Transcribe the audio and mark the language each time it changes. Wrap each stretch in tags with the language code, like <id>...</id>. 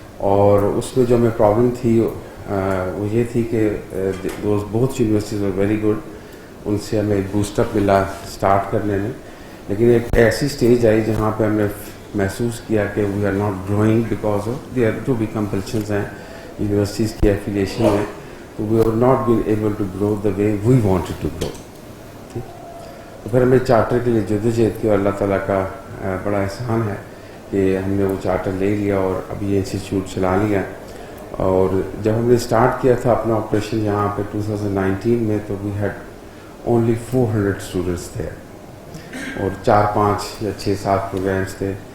<ur>اور اس میں جو ہمیں پرابلم تھی وہ یہ تھی کہ بہت یونیورسٹیز</ur> <en>Were very good.</en> <ur>ان سے ہمیں ایک بوسٹ اپ ملا اسٹارٹ کرنے میں, لیکن ایک ایسی اسٹیج آئی جہاں پہ ہم نے محسوس کیا کہ</ur> <en>we are not growing because of their جو بھی compulsions ہیں</en> <ur>یونیورسٹیز کی ایفیلیشن میں.</ur> <en>We are not been able to grow the way we wanted to grow.</en> <ur>ٹھیک, تو پھر ہمیں چارٹر کے لیے جدوجہد کی اور اللہ تعالیٰ کا بڑا احسان ہے کہ ہم نے وہ چارٹر لے لیا اور ابھی یہ انسٹیٹیوٹ چلا لیا. اور جب ہم نے اسٹارٹ کیا تھا اپنا آپریشن یہاں پہ 2019 میں تو</ur> <en>we had only 400 students</en> <ur>تھے اور 4, 5 یا 6, 7 پروگرامس تھے.</ur>